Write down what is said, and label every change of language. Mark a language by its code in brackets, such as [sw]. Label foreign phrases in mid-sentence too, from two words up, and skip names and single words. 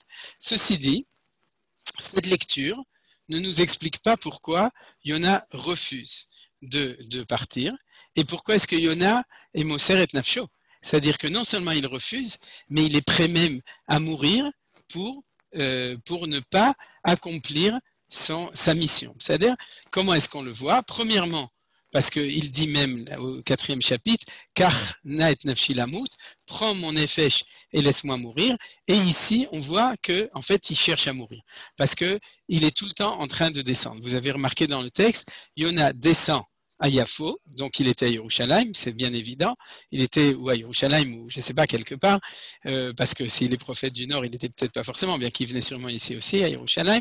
[fr] Ceci dit, cette lecture ne nous explique pas pourquoi Yona refuse de partir, et pourquoi est-ce que Yona est [he] Moser et Nafsho? [fr] C'est-à-dire que non seulement il refuse, mais il est prêt même à mourir pour ne pas accomplir sa mission. C'est-à-dire, comment est-ce qu'on le voit? Premièrement, parce qu'il dit même au 4e chapitre, « [he] Kach na et nafshi lamut [fr] » prends mon nefesh et laisse-moi mourir. Et ici, on voit qu'en fait, il cherche à mourir. Parce qu'il est tout le temps en train de descendre. Vous avez remarqué dans le texte, Yona descend à Yafo, donc il était à Yerushalayim, c'est bien évident. Il était ou à Yerushalayim ou je ne sais pas, quelque part, parce que s'il est prophète du Nord, il n'était peut-être pas forcément, bien qu'il venait sûrement ici aussi, à Yerushalayim.